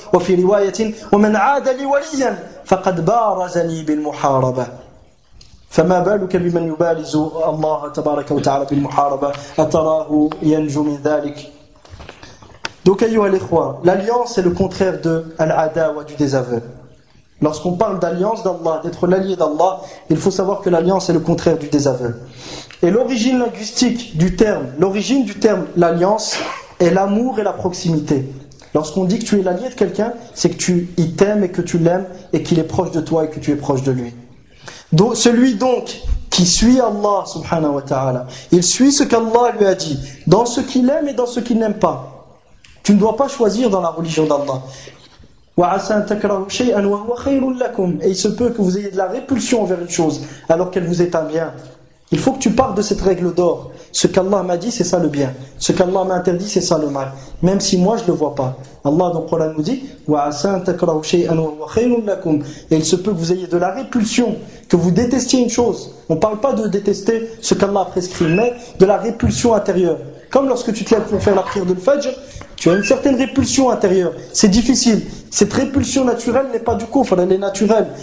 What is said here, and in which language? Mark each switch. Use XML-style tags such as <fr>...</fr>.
<ar>وفي رواية: ومن عاد لي وليا فقد بارزني بالمحاربة. فما بالك بمن يبارز الله تبارك وتعالى بالمحاربة، أتراه ينجو من ذلك؟ Donc أيها الإخوة،</ar> <fr>l'alliance est le contraire de</fr> <ar>العداوة</ar> <fr>du désaveu. Lorsqu'on parle d'alliance d'Allah, d'être l'allié d'Allah, il faut savoir que l'alliance est le contraire du désaveu. Et l'origine linguistique du terme, l'origine du terme l'alliance, est l'amour et la proximité. Lorsqu'on dit que tu es l'allié de quelqu'un, c'est que tu y t'aimes et que tu l'aimes et qu'il est proche de toi et que tu es proche de lui. Donc, celui donc qui suit Allah subhanahu wa ta'ala, il suit ce qu'Allah lui a dit, dans ce qu'il aime et dans ce qu'il n'aime pas. Tu ne dois pas choisir dans la religion d'Allah.</fr> <ar>وعسى أن تكرهوا شيئا وهو خير لكم.</ar> <fr>Et il se peut que vous ayez de la répulsion envers une chose alors qu'elle vous est un bien. Il faut que tu partes de cette règle d'or. Ce qu'Allah m'a dit, c'est ça le bien. Ce qu'Allah m'a interdit, c'est ça le mal. Même si moi je ne le vois pas. Allah dans le Coran nous dit:</fr> <ar>وعسى أن تكرهوا شيئا وهو خير لكم.</ar> <fr>Et il se peut que vous ayez de la répulsion, que vous détestiez une chose. On ne parle pas de détester ce qu'Allah a prescrit, mais de la répulsion intérieure. Comme lorsque tu te lèves pour faire la prière de l'Fajr, Tu as une certaine répulsion intérieure. C'est difficile. Cette répulsion naturelle n'est pas du kufr, elle est naturelle.</fr>